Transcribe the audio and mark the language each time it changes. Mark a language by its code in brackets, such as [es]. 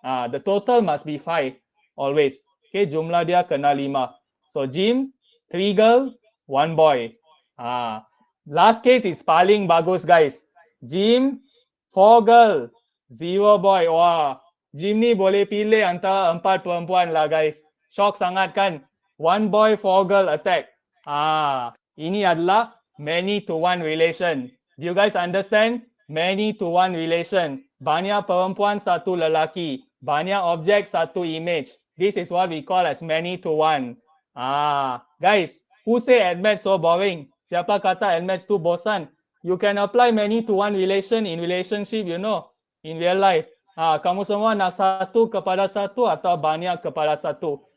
[en] The total must be 5 always. Okay, [ms] jumlah dia kena 5. [en] So Jim, 3 girl, 1 boy. Last case is [ms] paling bagus, [en] guys. Jim, 4 girl, 0 boy. [ms] Wah, Jim ni boleh pilih antara 4 perempuan lah, guys. [en] Shock [ms] sangat kan? [en] 1 boy, 4 girl attack. [ms] Ini adalah [en] many to one relation. Do you guys understand? Many to one relation. [ms] Banyak perempuan, satu lelaki. Banyak objek, satu image. [en] This is what we call as many to one. Guys, who say admaths so boring? [ms] Siapa kata admaths tu bosan? [en] You can apply many to one relation in relationship, you know, in real life. [ms] Kamu semua nak satu kepada satu atau banyak kepada satu?